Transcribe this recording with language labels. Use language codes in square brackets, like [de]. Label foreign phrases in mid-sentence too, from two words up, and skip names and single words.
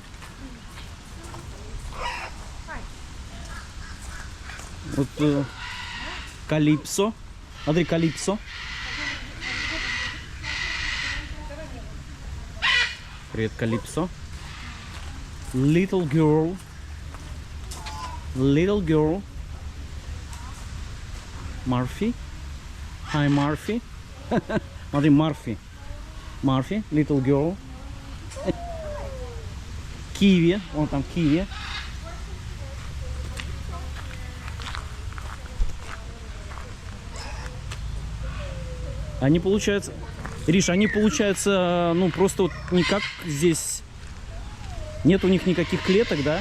[ru] Вот Калипсо. Смотри, Калипсо. Привет, Калипсо. [en] Little girl. Little girl. [ru] Марфи. Hi, Марфи. Смотри, Марфи. Марфи, [en] little girl. [ru] Киви. Вон там киви. Они получаются, Риш, они получаются, ну просто вот никак здесь, нет у них никаких клеток, да?